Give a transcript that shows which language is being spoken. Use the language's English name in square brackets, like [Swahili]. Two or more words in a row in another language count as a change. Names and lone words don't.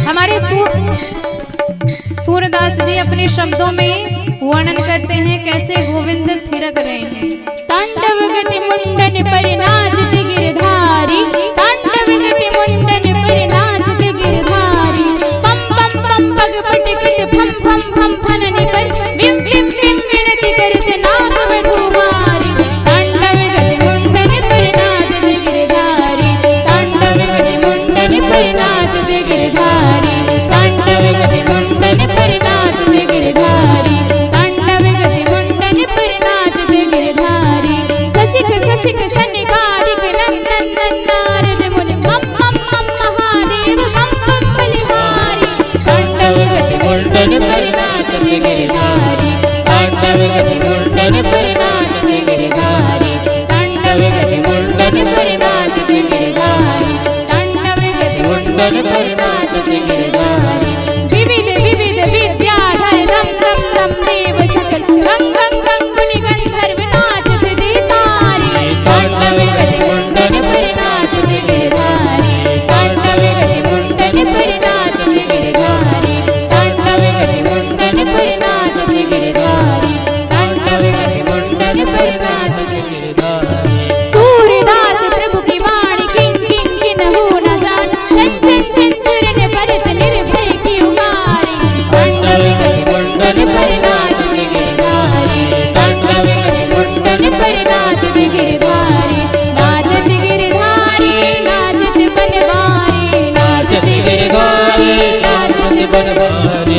[Hindi] हमारे सूरदास जी अपने शब्दों में वर्णन करते हैं कैसे गोविंद थिरक रहे हैं। [Braj] तांडव गति मुंडन पर नाचते गिरधारी, तांडव गति मुंडन पर नाचते गिरधारी, पम पम पम पग पटकत फम फम फम फनने पर बिम बिम बिम विनती करते नाग वधूमारी। तांडव गति मुंडन पर नाचते गिरधारी, तांडव गति मुंडन पर नाचते गिरधारी, तांडव गति मुंडन पर नाचते गिरधारी, तांडव गति मुंडन पर नाचते गिरधारी। ससिक ससिक सनिकारिक नंदन नारद मुनि मम मम मम महादेव मम मम बलिहारी। तांडव गति मुंडन पर नाचते गिरधारी, तांडव गति मुंडन पर नाचते गिरधारी, तांडव गति मुंडन पर नाचते गिरधारी, तांडव गति मुंडन पर नाचते गिरधारी। विविध विविध विद्याधर रम रम रम देव सकल रंग रंग रंग मुनि गंधर्व नाचते देतारी। तांडव गति मुंडन पर नाचते गिरधारी, तांडव गति मुंडन पर नाचते गिरधारी, तांडव गति मुंडन पर नाचते गिरधारी, तांडव गति मुंडन पर नाचते गिरधारी। सूरदास प्रभु की वाणी किं किं किन हो न जान, चंचन चंचुरन परत निर्भय की उमारी। तांडव गति मुंडन पर नाचते गिरधारी, तांडव गति मुंडन पर नाचते गिरधारी, नाचते गिरधारी नाचते बनवारी, नाचते गिरधारी नाचते बनवारी।